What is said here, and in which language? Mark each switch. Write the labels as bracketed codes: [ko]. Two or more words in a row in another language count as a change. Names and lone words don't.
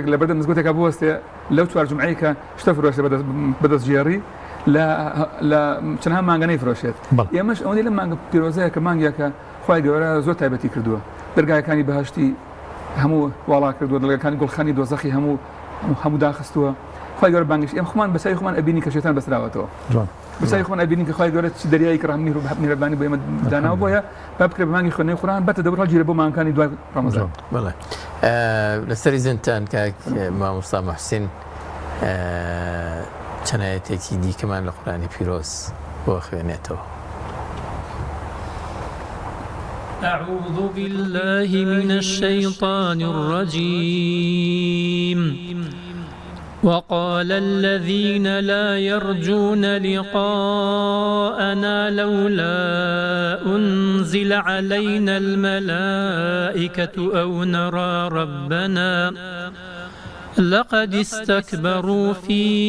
[ckb] لە بەردەم مزگەوتێکە بوەستێ لەو چوار جمعەی کە شتە فرۆشە بەدەست ژێڕی لە چەندها مانگەنەی فرۆشێت ئێمەش ئەوەندی لە مانگە پیرۆزەیە کە مانگیەکە خوای گەورە زۆر تایبەتی کردووە دەرگایەکانی بەهشتی هەموو واڵا کردووە دەرگاکانی گوڵخانی دۆزەخی هەموو داخستووە خوای گەورە بانگش ئێمە خۆمان بەسای خۆمان ئەبینی کە شێتان بەسراوەتەوە بەسای خۆمان ئەبینی کە خوای گەورە دەریایی کە ڕەحمی و میهرەبانی بۆ ئێمە داناوە بۆیە با بکرێ بە مانگی خوێندنەوەی قورئان بەتە دەبڕ هەڵگیرە بۆ مانگەکانی دوای ڕەمەزان بەڵێ لەسەری زنتان کاک مامۆستا موحسین چەند ئایەتێکی دیکەمان لە قورئانی پیرۆز بۆ خوێنێتەوە. [ar] أعوذ بالله من الشيطان الرجيم وقال الذين لا يرجون لقاءنا لولا أنزل علينا الملائكة أو نرى ربنا لقد استكبروا في